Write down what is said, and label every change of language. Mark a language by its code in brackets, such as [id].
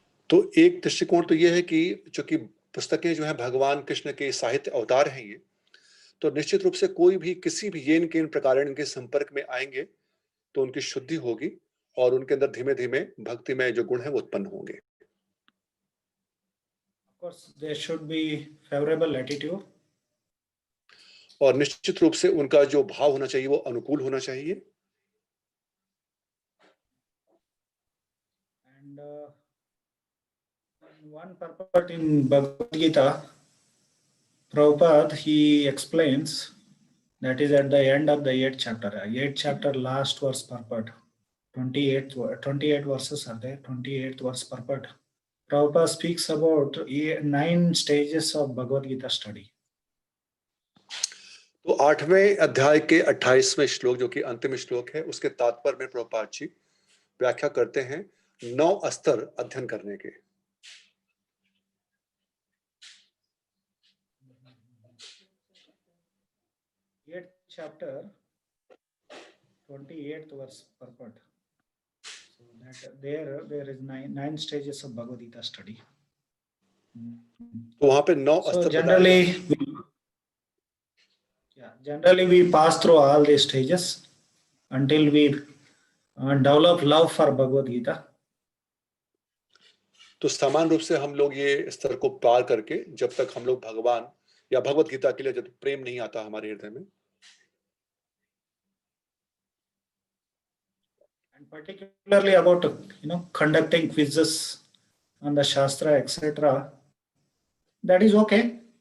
[hi] तो एक दृष्टिकोण तो यह है कि चूंकि पुस्तकें जो है भगवान कृष्ण के साहित्य अवतार हैं, ये तो निश्चित रूप से कोई भी किसी भी येन केन प्रकार इनके संपर्क में आएंगे तो उनकी शुद्धि होगी और उनके अंदर धीमे धीमे भक्तिमय जो गुण है वो उत्पन्न होंगे। [en] Of course, there should be favorable attitude. [hi] और निश्चित रूप से उनका जो भाव होना चाहिए वो अनुकूल होना चाहिए। [en] And one purport in Bhagavad Gita, Prabhupada, he explains, that is at the end of the 8th chapter. 8th chapter, last verse purport. 28 verses are there. 28th verse purport. Prabhupada speaks about 9 stages of Bhagavad Gita study. [hi] तो 8वें अध्याय के 28वें श्लोक जो कि अंतिम श्लोक है, उसके तात्पर्य में प्रभुपाद जी व्याख्या करते हैं 9 स्तर अध्ययन करने के। [en] 8th chapter, 28th verse purport. So that there is nine stages of Bhagavad Gita study. [hi] तो वहां पे 9 [en] So [hi] स्तर [en] generally we pass through all these stages until we develop love for Bhagavad Gita. [hi] तो समान रूप से हम लोग ये स्तर को पार करके जब तक हम लोग भगवान या भगवत गीता के लिए जब तक प्रेम नहीं आता हमारे हृदय में, [en] and particularly about conducting quizzes on the Shastra, etc. That is okay.